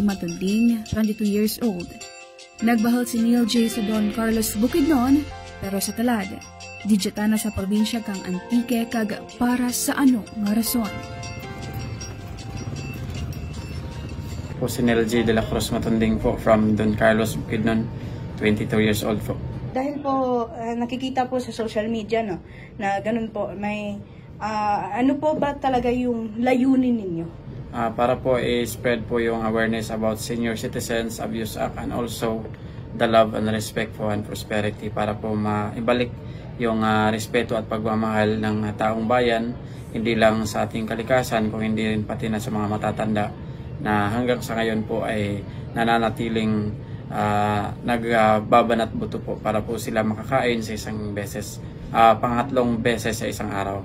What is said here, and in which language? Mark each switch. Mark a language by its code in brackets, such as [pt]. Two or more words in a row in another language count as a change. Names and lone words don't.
[hil] Matunding, 22 years old. Nagbahal si Neil J. sa Don Carlos Bukidnon, pero sa talad, didyata na sa probinsya kang Antique kag para sa ano nga rason. [tl] Po si Neil J. de la Cruz Matunding po from Don Carlos Bukidnon, 22 years old po. Dahil po nakikita po sa social media no, na ganun po, may ano po ba talaga yung layunin ninyo? Para po i-spread po yung [en] awareness about Senior Citizens Abuse Act and also the love and respect [tl] po [en] and prosperity [tl] para po maibalik yung respeto at pagmamahal ng taong bayan, hindi lang sa ating kalikasan kung hindi rin pati na sa mga matatanda na hanggang sa ngayon po ay nananatiling nagbabanat buto po para po sila makakain sa isang beses, pangatlong beses sa isang araw.